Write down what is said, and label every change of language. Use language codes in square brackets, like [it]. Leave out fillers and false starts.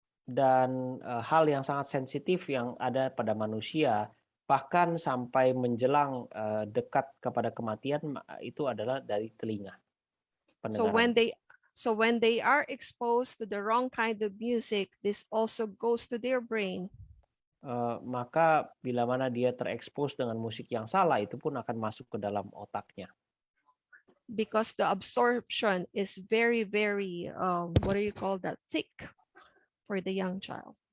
[id] Dan hal yang sangat sensitif yang ada pada manusia, bahkan sampai menjelang dekat kepada kematian, itu adalah dari telinga. [en] So when they are exposed to the wrong kind of music, this also goes to their brain. [id] Maka bila mana dia terekspos dengan musik yang salah, itu pun akan masuk ke dalam otaknya. [en] Because the absorption is very, very, what do you call that, thick for the young child.